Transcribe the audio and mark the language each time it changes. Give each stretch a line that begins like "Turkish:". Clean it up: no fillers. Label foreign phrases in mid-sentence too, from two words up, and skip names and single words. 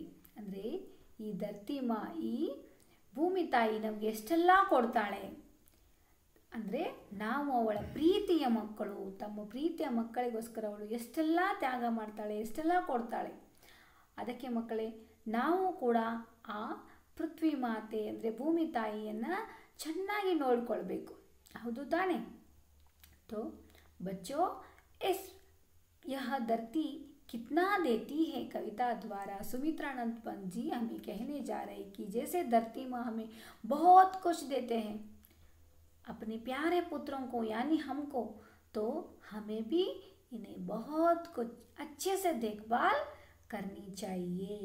Kannada: ಅಂದರೆ ಈ ಧರ್ತಿಮಾ, ಈ ಭೂಮಿ ತಾಯಿ ನಮಗೆ ಎಷ್ಟೆಲ್ಲ ಕೊಡ್ತಾಳೆ ಅಂದರೆ, ನಾವು ಅವಳ ಪ್ರೀತಿಯ ಮಕ್ಕಳು, ತಮ್ಮ ಪ್ರೀತಿಯ ಮಕ್ಕಳಿಗೋಸ್ಕರ ಅವಳು ಎಷ್ಟೆಲ್ಲ ತ್ಯಾಗ ಮಾಡ್ತಾಳೆ, ಎಷ್ಟೆಲ್ಲ ಕೊಡ್ತಾಳೆ. ಅದಕ್ಕೆ ಮಕ್ಕಳೇ, ನಾವು ಕೂಡ ಆ ಪೃಥ್ವಿ ಮಾತೆ ಅಂದರೆ ಭೂಮಿ ತಾಯಿಯನ್ನು ಚೆನ್ನಾಗಿ ನೋಡಿಕೊಳ್ಬೇಕು, ಹೌದು ತಾನೇ.
Hindi: तो बच्चों, यह धरती कितना देती है कविता द्वारा सुमित्रानंद पंत जी हमें कहने जा रहे हैं कि जैसे धरती माँ हमें बहुत कुछ देते हैं अपने प्यारे पुत्रों को यानी हमको, तो हमें भी इन्हें बहुत कुछ अच्छे से देखभाल करनी चाहिए.